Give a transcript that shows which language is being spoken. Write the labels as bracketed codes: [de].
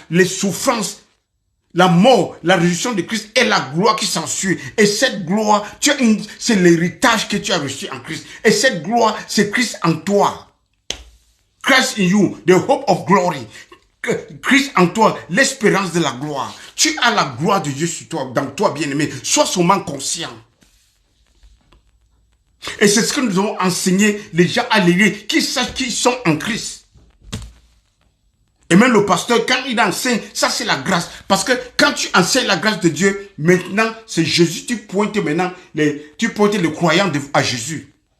[fr] Les souffrances, la mort, la résurrection de Christ et la gloire qui s'ensuit. Et cette gloire, c'est l'héritage que tu as reçu en Christ. Et cette gloire, c'est Christ en toi. [en] Christ in you, the hope of glory. [fr] Christ en toi, l'espérance de la gloire. Tu as la gloire de Dieu sur toi, dans toi, bien-aimé. Sois seulement conscient. Et c'est ce que nous devons enseigner les gens à l'église, qui sachent qu'ils sont en Christ. Et même le pasteur, quand il enseigne, ça c'est la grâce. Parce que quand tu enseignes la grâce de Dieu, maintenant, c'est Jésus, tu pointes les croyants à Jésus.